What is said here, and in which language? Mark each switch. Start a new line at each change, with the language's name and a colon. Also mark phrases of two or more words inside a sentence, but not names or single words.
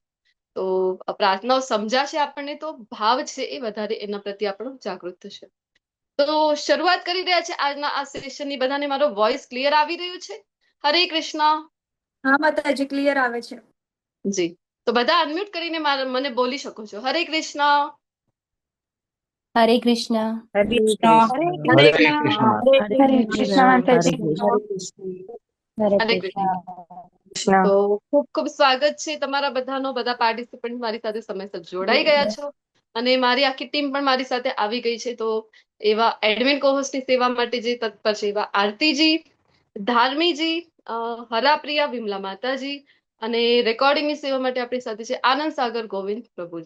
Gujarati: તો પ્રાર્થનાઓ સમજાશે આપણને તો ભાવ છે એ વધારે એના પ્રત્યે આપણો જાગૃત થશે. તો શરૂઆત કરી રહ્યા છે આજના આ સેશનની. બધાને મારો વોઇસ ક્લિયર આવી રહ્યું છે? હરે કૃષ્ણ. હા માતાજી ક્લિયર આવે છે. જી, તો બધા અનમ્યુટ કરીને મને બોલી શકો છો. હરે કૃષ્ણ. हरे कृष्णा। हरे હરે कृष्ण। હરે हरे કૃષ્ણ. કૃષ્ણ. कृष्णा। हरे હરે કૃષ્ણ कृष्ण। માતાજી. हरे कृष्ण। हरे હરે કૃષ્ણ. कृष्णा। તો ખૂબ ખૂબ સ્વાગત છે તમારા બધાનો. બધા પાર્ટિસિપન્ટ મારી સાથે સમયસર જોડાઈ ગયા છો અને મારી આખી ટીમ પણ મારી સાથે આવી ગઈ છે. તો એવા એડમિન કોહોસ્ટની સેવા માટે જે તત્પર છે એવા આરતીજી, ધાર્મીજી હરાપ્રિયા વિમલા માતાજી અને રેકોર્ડિંગની સેવા માટે આપણી સાથે છે આનંદ સાગર ગોવિંદ પ્રભુજી.